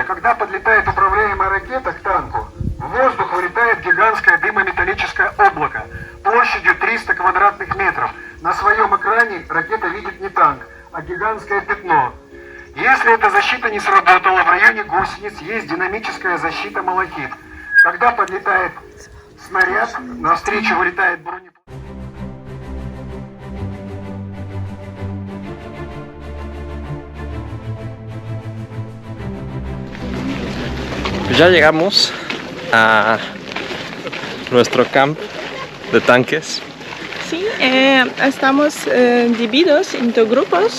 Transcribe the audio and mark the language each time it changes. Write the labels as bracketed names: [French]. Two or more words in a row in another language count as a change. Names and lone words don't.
[Russian] Когда подлетает управляемая ракета к танку, в воздух вылетает гигантское дымометаллическое облако площадью 300 квадратных метров. На своем экране ракета видит не танк, а гигантское пятно. Если эта защита не сработала, в районе гусениц есть динамическая защита «Малахит». Когда подлетает снаряд, навстречу вылетает бронеплатформа. [Spanish] Pues ya llegamos a nuestro camp de tanques. Sí, estamos divididos en 2 grupos.